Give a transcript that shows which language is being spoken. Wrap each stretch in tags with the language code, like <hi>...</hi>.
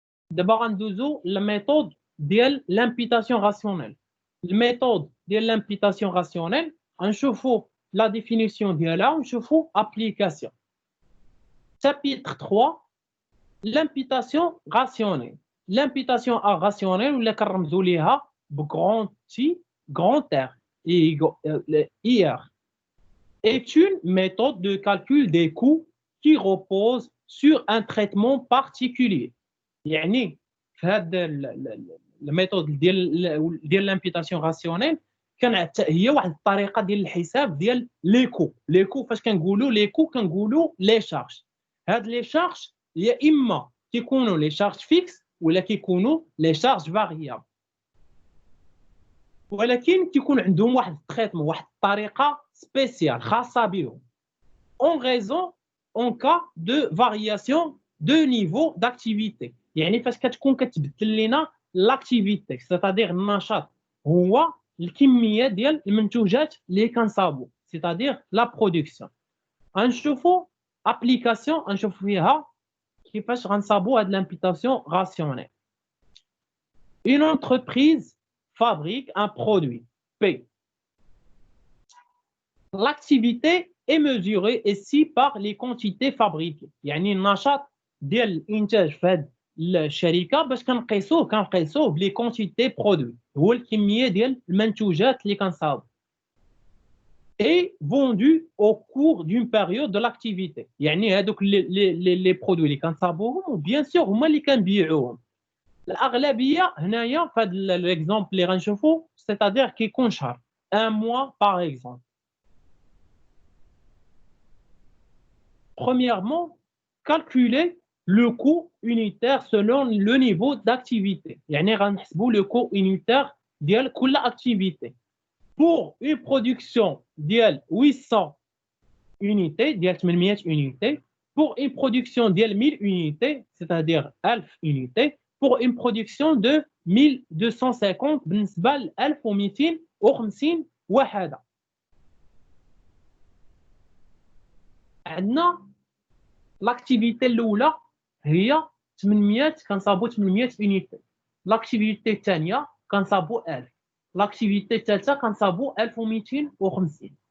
<ar>دابا غندوزو للميثود ديال l'imputation rationnelle. الميثود ديال l'imputation rationnelle غنشوفو لا ديفينيسيون ديالها ونشوفو application.</ar> <fr>chapitre 3 l'imputation rationnelle. l'imputation rationnelle</fr> <ar>ولا كنرمزو ليها بغران تي</ar> <fr>grand R IR est une méthode de calcul des coûts qui repose sur un traitement particulier.</fr> <ar>يعني في هذا الميثود ديال l'imputation rationnelle كان هي واحد الطريقه ديال الحساب ديال لي كو. فاش كنقولوا لي كو كنقولوا لي شارج. هاد لي شارج يا اما كيكونوا لي شارج فيكس ولا كيكونوا لي شارج فاريابل، ولكن كيكون عندهم واحد التريتمون، واحد الطريقه سبيسيال خاصه بهم</ar> <fr>en raison en cas de variation de niveau d'activité.</fr> <ar>يعني فاش كتكون كتبدل لنا لاكتيفيتي سيتادير النشاط هو الكميه ديال المنتوجات اللي كنصاوبوا سيتادير لا برودكسيون. غنشوفوا ابليكاسيون غنشوف فيها كيفاش غنصاوبوا هاد l'imputation rationnelle.</ar> <fr>Une entreprise fabrique un produit P. L'activité est mesurée ici par les quantités fabriquées.</fr> <ar>يعني النشاط ديال الانتاج في هاد الشركه باش كنقيسوه بلي كونتيتي برودوي، هو الكميه ديال المنتوجات اللي كنصاوب.</ar> <fr>et vendu au cours d'une période de l'activité.</fr> <ar>يعني هذوك لي برودوي اللي كنصاوبوهم وبيان سور هما اللي كنبيعوهم. الاغلبيه هنايا في هذا ليكزامبل اللي غنشوفو سيتادير كيكون شهر</ar> <fr>un mois par exemple. Premièrement, calculer le coût unitaire selon le niveau d'activité.</fr> <ar>يعني غنحسبوا le coût unitaire ديال كل activité.</ar> <fr>Pour une production ديال 800 unités, ديال 800 unités, pour une production ديال 1000 unités, c'est-à-dire 1000 unités, pour une production de 1250</fr> <ar>بالنسبة ل 1250 وحدة. عندنا لاكتيفيتي الاولى هي 800 كنصاوبوا 800 يونيتي، لاكتيفيتي الثانيه كنصاوبوا 1000، لاكتيفيتي الثالثه كنصاوبوا 1250.</ar>